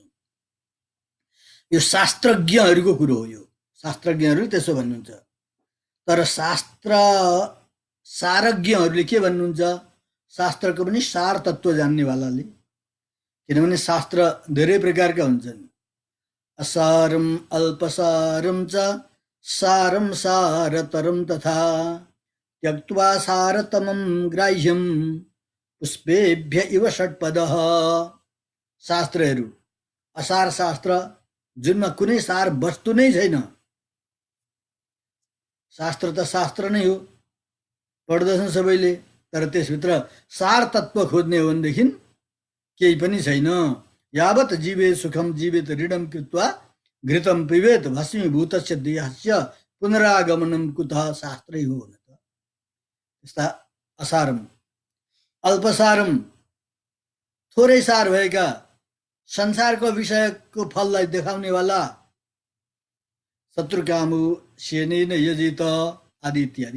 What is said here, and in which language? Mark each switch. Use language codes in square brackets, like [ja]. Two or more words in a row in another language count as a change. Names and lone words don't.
[ne] यो शास्त्रज्ञहरूको कुरो हो। यो शास्त्रज्ञहरू त्यसो भन्नुहुन्छ। तर शास्त्र सारज्ञहरूले के भन्नुहुन्छ? शास्त्रको पनि सार तत्त्व जान्नेवालाले, किनभने शास्त्र धेरै प्रकारका हुन्छन्। [sa] असारम अल्पसारम च सारम सारतरम तथा त्यक्त्वा सारतमं ग्राह्यम पुष्पेभ्य इव षट्पदः। [ne] शास्त्रहरू असार शास्त्र जुनमा कुनै सार वस्तु नै छैन। शास्त्र त शास्त्र नै हो, पढ्दछन् सबैले, तर त्यसभित्र सार तत्त्व खोज्ने हो भनेदेखि केही पनि छैन। [sa] यावत जीवे सुखम जीवेत ऋणम कृत्वा घृतम पिबेत भस्मीभूतस्य देहस्य पुनरागमनम कुतः [ne] शास्त्रै हो। त्यस्ता [sa] असारम अल्पसारम [ne] थोरै सार भएका संसारको विषयको फललाई देखाउनेवाला [sa] शत्रुकामु सेनेन यजित [ne] आदि इत्यादि।